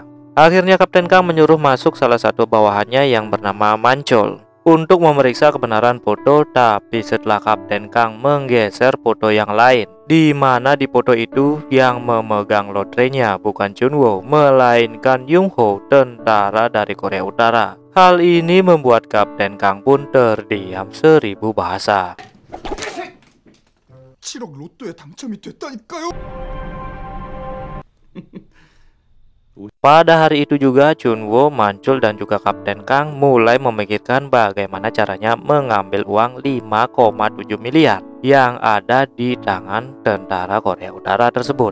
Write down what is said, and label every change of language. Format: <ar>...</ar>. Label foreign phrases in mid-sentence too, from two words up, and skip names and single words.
<id>Akhirnya Kapten Kang menyuruh masuk salah satu bawahannya yang bernama Manchol untuk memeriksa kebenaran foto, tapi setelah Kapten Kang menggeser foto yang lain, di mana di foto itu yang memegang lotrenya bukan Chunwoo, melainkan Yunho, tentara dari Korea Utara. Hal ini membuat Kapten Kang pun terdiam 1000 bahasa.</id> <ko>7억 로또에 당첨이 됐다니까요.</ko> <id>Pada hari itu juga Chunwoo, Manchol dan juga Kapten Kang mulai memikirkan bagaimana caranya mengambil uang 5,7 miliar yang ada di tangan tentara Korea Utara tersebut.</id>